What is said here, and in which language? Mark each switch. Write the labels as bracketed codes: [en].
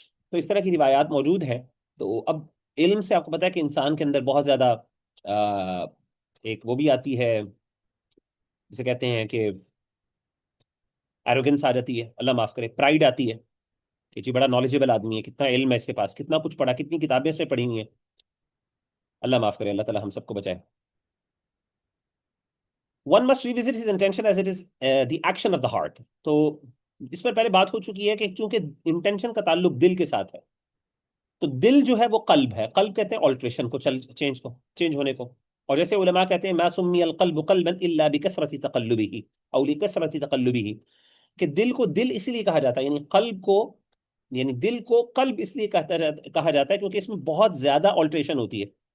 [ur] تو اس طرح کی روایات موجود ہیں. تو اب علم سے آپ کو پتا ہے کہ انسان کے اندر بہت زیادہ ایک وہ بھی آتی ہے جسے کہتے ہیں کہ ایروگنس آ جاتی ہے, اللہ معاف کرے, پرائیڈ آتی ہے کہ جی بڑا نالجبل آدمی ہے, کتنا علم ہے اس کے پاس, کتنا کچھ پڑھا, کتنی کتابیں اس نے پڑھی ہوئی ہیں. اللہ معاف کرے, اللہ تعالیٰ ہم سب کو بچائے. [en] One must revisit his intention as it is the action of the heart. [ur] تو اس پر پہلے بات ہو چکی ہے کہ چونکہ انٹینشن کا تعلق دل کے ساتھ ہے, تو دل جو ہے وہ قلب ہے. قلب کہتے ہیں آلٹریشن کو, چینج ہونے کو. اور جیسے علماء کہتے ہیں [ar] ما سمی القلب قلبا الا بکثرت تقلبه او لکثرت تقلبه, [ur] کہ دل کو دل اس لیے کہا جاتا ہے, یعنی دل کو قلب اس لیے کہا جاتا ہے کیونکہ اس میں بہت زیادہ آلٹریشن ہوتی ہے.